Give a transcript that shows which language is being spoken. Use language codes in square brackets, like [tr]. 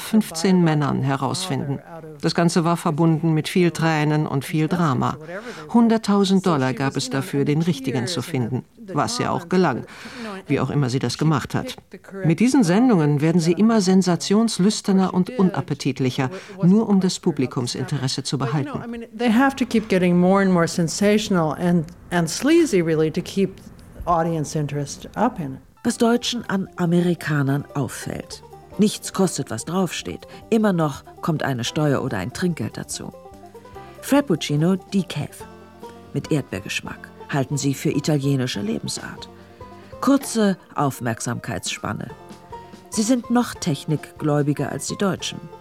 [de] 15 Männern herausfinden. Das Ganze war verbunden mit viel Tränen und viel Drama. $100,000 gab es dafür, den Richtigen zu finden, was ja auch gelang, wie auch immer sie das gemacht hat. Mit diesen Sendungen werden sie immer sensationslüsterner und unappetitlicher, nur um das Publikumsinteresse zu behalten. [en] They have to keep getting more and more sensational and sleazy, really, to keep audience interest up in it. [de] Was Deutschen an Amerikanern auffällt. Nichts kostet, was draufsteht. Immer noch kommt eine Steuer oder ein Trinkgeld dazu. Frappuccino Decaf. Mit Erdbeergeschmack halten sie für italienische Lebensart. Kurze Aufmerksamkeitsspanne. Sie sind noch technikgläubiger als die Deutschen.